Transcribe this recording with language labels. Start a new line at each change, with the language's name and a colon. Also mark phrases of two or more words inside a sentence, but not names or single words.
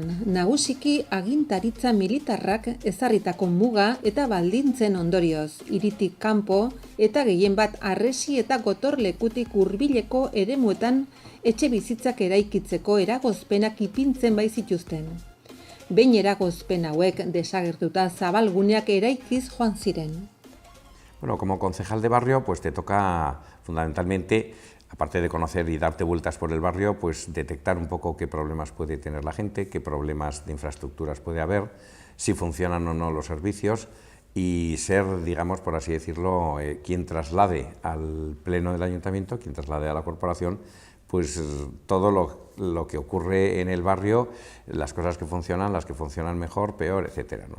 Basque: Nagusiki agintaritza militarrak ezarritako muga eta baldintzen ondorioz, hiritik kanpo eta gehien bat harresi eta gotorlekutik hurbileko eremuetan etxe bizitzak eraikitzeko eragozpenak ipintzen baizituzten. Behin eragozpen hauek desagertuta zabalguneak eraikiz joan ziren.
Spanish: Bueno, como concejal de barrio, pues te toca fundamentalmente, aparte de conocer y darte vueltas por el barrio, pues detectar un poco qué problemas puede tener la gente, qué problemas de infraestructuras puede haber, si funcionan o no los servicios y ser, digamos, por así decirlo, quien traslade al pleno del ayuntamiento, quien traslade a la corporación, pues todo lo que ocurre en el barrio, las cosas que funcionan, las que funcionan mejor, peor, etcétera, ¿no?